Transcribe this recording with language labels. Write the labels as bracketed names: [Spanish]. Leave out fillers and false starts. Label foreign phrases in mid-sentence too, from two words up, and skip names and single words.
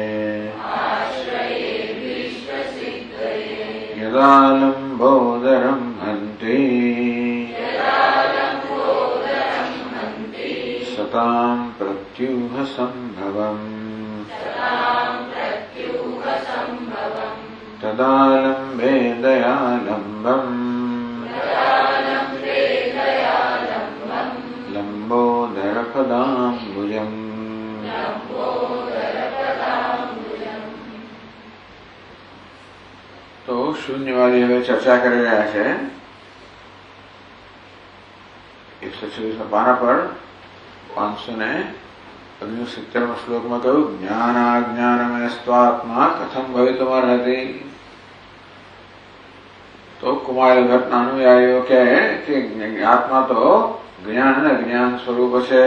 [Sanskrit] यदा लम्बोदरं हन्ति सतां प्रत्यूहसम्भवम् तदा लम्बे दयालम्बम् लम्बोदरपदाम्बुजम्। [Gujarati] તો શૂન્યવાદી હવે ચર્ચા કરી રહ્યા છે 126 પાના પર 569 શ્લોકમાં કહ્યું [Sanskrit] જ્ઞાનાજ્ઞાનમયસ્ત્વાત્મા કથમ ભવિતુમર્હતિ। [Gujarati] તો કુમાર ભટ્ટના અનુયાયીઓ કહે કે આત્મા તો જ્ઞાન અને અજ્ઞાન સ્વરૂપ છે।